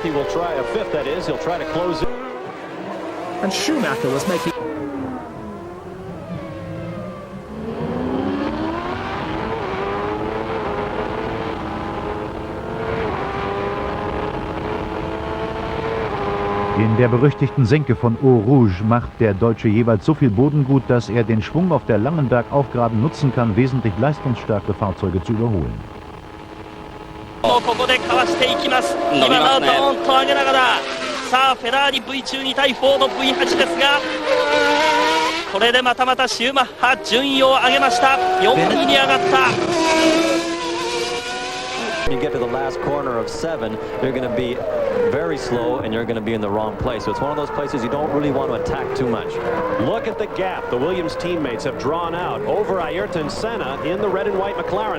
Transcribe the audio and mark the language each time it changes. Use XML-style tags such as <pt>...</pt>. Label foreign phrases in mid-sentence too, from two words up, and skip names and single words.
<en>He will try a 5th, that is. He'll try to close it. And Schumacher was making...</en> <de>In der berüchtigten Senke von Eau Rouge macht der Deutsche jeweils so viel Bodengut, dass er den Schwung auf der langen Bergaufgraben nutzen kann, wesentlich leistungsstärkere Fahrzeuge zu überholen.</de> <ja>ここでかわしていきます。今ドーンと上げながら、さあフェラーリ V12 対フォード V8 ですが、これでまたシューマッハ順位を上げました。4位に上がった。</ja> <en>When you get to the last corner of 7, you're going to be very slow and you're going to be in the wrong place. So it's one of those places you don't really want to attack too much. Look at the gap the Williams teammates have drawn out over Ayrton Senna in the red and white McLaren.</en>